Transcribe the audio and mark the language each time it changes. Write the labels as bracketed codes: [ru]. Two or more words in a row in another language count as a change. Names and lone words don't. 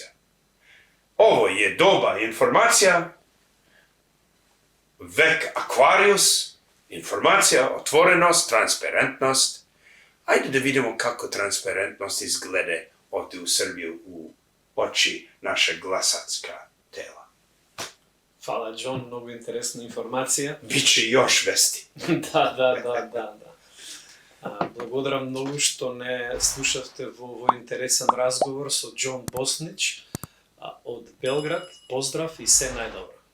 [sr] Ovo je doba informacija, vek Aquarius, informacija, otvorenost, transparentnost. Ajde da vidimo kako transparentnost izgleda ovdje u Srbiji u oči naše glasačka tela. [mk] Hvala, John, mnogo интересна информација. [sr] Biće još vesti. [mk] Да. Благодарам многу што не слушавте во овој интересен разговор со Џон Боснич од Белград. Поздрав и се најдобро.